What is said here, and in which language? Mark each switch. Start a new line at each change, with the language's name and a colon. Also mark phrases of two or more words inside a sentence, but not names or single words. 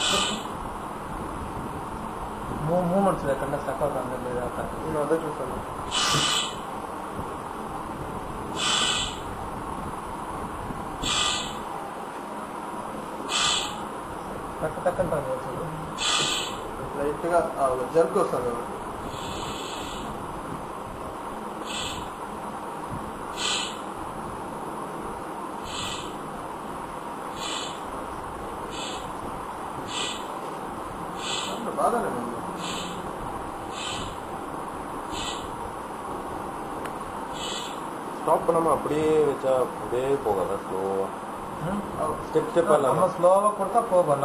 Telugu: மூமெண்ட்ஸ் కన్నా స్టక్ అవుతుంది లేదా నేను అదే చూస్తాను. టక్ టక్ అంటాను లైట్గా జర్క్ వస్తుంది. బాగానే ఉంది.
Tamil: ஸ்டாப் பண்ணாமல் அப்படியே வச்சா அப்படியே போகாதா ஸ்லோவாக? ஸ்டெப் ஸ்டெப்பாக நம்ம ஸ்லோவாக கொடுத்தா போகும்.